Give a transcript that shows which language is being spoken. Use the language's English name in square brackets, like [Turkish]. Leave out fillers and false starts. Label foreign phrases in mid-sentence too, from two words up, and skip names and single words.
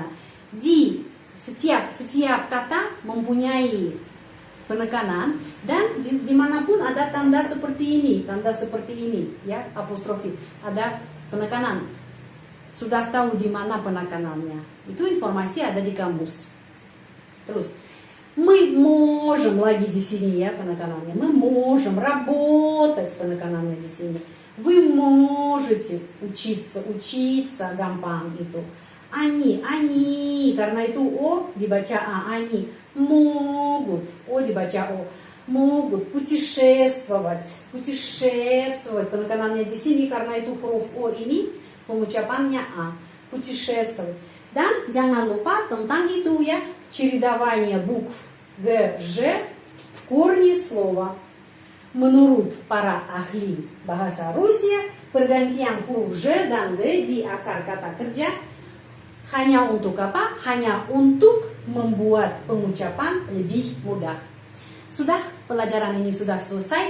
[Indonesian] Di setiap kata mempunyai penekanan dan dimanapun ada tanda seperti ini, ya apostrofi, ada penekanan. Sudah tahu di mana penekanannya. Itu informasi ada di kamus. Terus, [Russian] мы можем [Indonesian] lagi di sini ya penekanan. [Russian] Мы можем работать [Indonesian] penekanan di sini. [Russian] Вы можете учиться [Indonesian] gampang itu. Они, karena itu O dibaca A, [Russian] они. Могут, [Indonesian] O dibaca O. [Russian] Могут путешествовать, [Indonesian] penekanan di sini karena itu huruf O ini pengucapannya A, путешествовать. Dan jangan lupa tentang itu ya, [Russian] чередование букв Г, Ж в корне слова. [Indonesian] Menurut para ahli bahasa Rusia, pergantian huruf J dan G di akar kata kerja hanya untuk apa? Hanya untuk membuat pengucapan lebih mudah. Sudah, pelajaran ini sudah selesai.